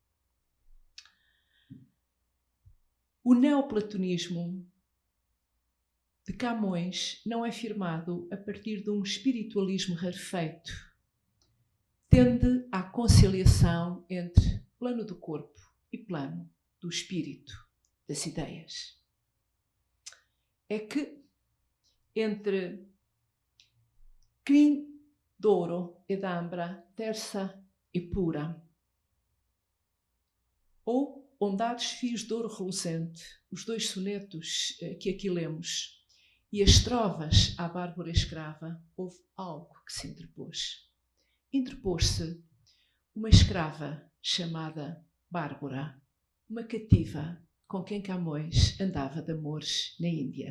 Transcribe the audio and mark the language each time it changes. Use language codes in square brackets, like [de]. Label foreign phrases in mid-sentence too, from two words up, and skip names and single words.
[pt] O neoplatonismo de Camões não é firmado a partir de um espiritualismo rarefeito. Tende à conciliação entre plano do corpo e plano do espírito, das ideias. É que entre [it] crin d'oro ed ambra, [pt] terça e pura, ou ondados fios de ouro reluzente, os dois sonetos que aqui lemos, e as trovas à Bárbara escrava, houve algo que se interpôs. Interpôs-se uma escrava chamada Bárbara, uma cativa com quem Camões andava de amores na Índia.